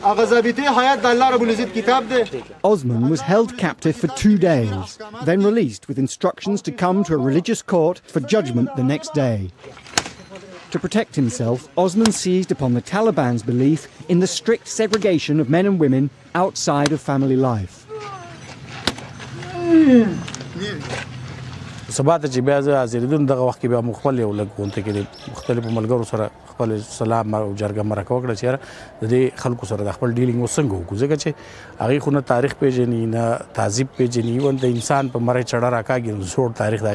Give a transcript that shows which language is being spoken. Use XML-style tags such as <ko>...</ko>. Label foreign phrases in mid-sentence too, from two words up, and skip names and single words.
<en>Osman was held captive for 2 days, then released with instructions to come to a religious court for judgment the next day. To protect himself, Osman seized upon the Taliban's belief in the strict segregation of men and women outside of family life.</en> <ps>سبات چې بیا زه حاضرېدم دغه وخت کې بیا مو خپل یو لږ غونډه کې د مختلفو ملګرو سره خپل سلام او جرګه مرکه وکړه چې د دې خلکو سره د خپل ډیلینګ وسنګ وکړو ځکه چې هغې خو نه تاریخ پیژني نه تهذیب پیژني ایون د انسان په مرۍ چړه راکاږي نو زوړ تاریخ د</ps>